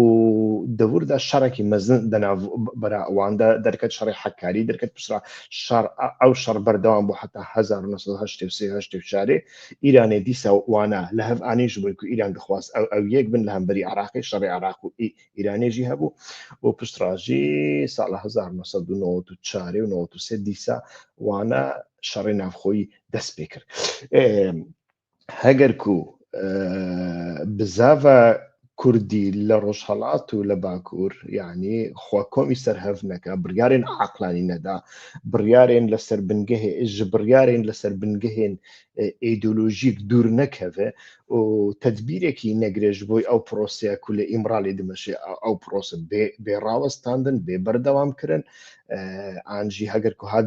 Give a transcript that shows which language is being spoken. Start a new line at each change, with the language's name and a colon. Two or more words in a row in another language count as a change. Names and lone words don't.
Kurdish: di wir de şerekî mezin di navbera wan de derket şerê hekarî derket pişta ew şer berdewam bû heta 1983 Îranê dîsa wana li hev anî ji bo ku Îran dixwast ew yek bin li hemberî Iraqê şerê Iraq û Îranê jî hebû û piştra jî sala 1994 û 93 dîsa wana şerê navxweyî dest pê kir heger ku bizava کوردی لە ڕۆژهەڵات و لە باکوور یعنی خوا کۆمی سەرهەڤ نەکە بڕیارێن عەقلانی نەدا بڕیارێن لەسەر بنگەهێ ژ بڕیارێن لەسەر بنگەهێن ئیدۆلۆژیک دوور نەکەوێ و تەدبیرێکی نەگرێژ بۆی ئەو پرۆسەیە کو لە ئیمرالی دمەشێ ئەو پرۆسە بێ ڕاوەستاندن بێ بەردەوامکردن ئانجی هەگەر کو هات